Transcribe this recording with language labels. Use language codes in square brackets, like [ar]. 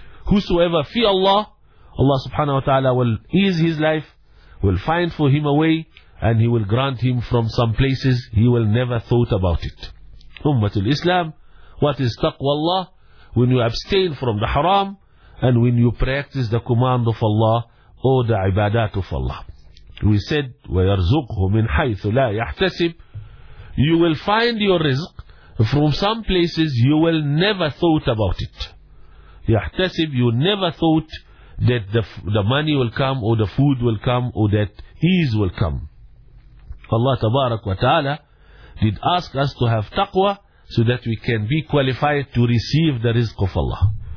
[en] Whosoever fear Allah, Allah subhanahu wa ta'ala will ease his life, will find for him a way, and he will grant him from some places he will never thought about it. Ummatul Islam, what is taqwa Allah? When you abstain from the haram and when you practice the command of Allah or the ibadat of Allah. We said, [ar] وَيَرْزُقْهُ مِنْ حَيْثُ لَا يَحْتَسِبْ. [en] You will find your rizq from some places you will never thought about it. يَحْتَسِبْ, you never thought that the money will come or the food will come or that ease will come. Allah tabarak wa ta'ala did ask us to have taqwa so that we can be qualified to receive the rizq of Allah.